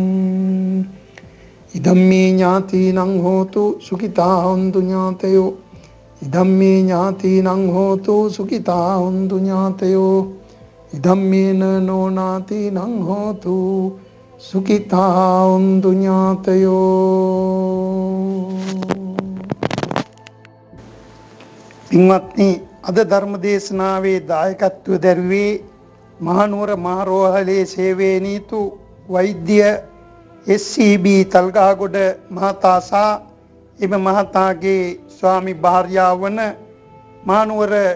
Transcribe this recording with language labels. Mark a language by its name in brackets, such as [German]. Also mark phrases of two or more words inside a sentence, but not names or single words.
[Pali] ඉදම්මේ ඥාතිනං හෝතු සුඛිතා හොන්තු ඥාතයෝ. ඉදම්මේ ඥාතිනං හෝතු සුඛිතා හොන්තු ඥාතයෝ. ඉදම්මේන නොනාතිනං හෝතු සුඛිතා හොන්තු ඥාතයෝ. [Sinhala] පින්වත්නි, අද ධර්ම දේශනාවේ දායකත්වය දැරුවේ මහනුවර මහරෝහලේ සේවයේ නීතු වෛද්‍ය SCB තල්ගහගොඩ මහතා සහ එම මහතාගේ ස්වාමි භාර්යාව වන මහනුවර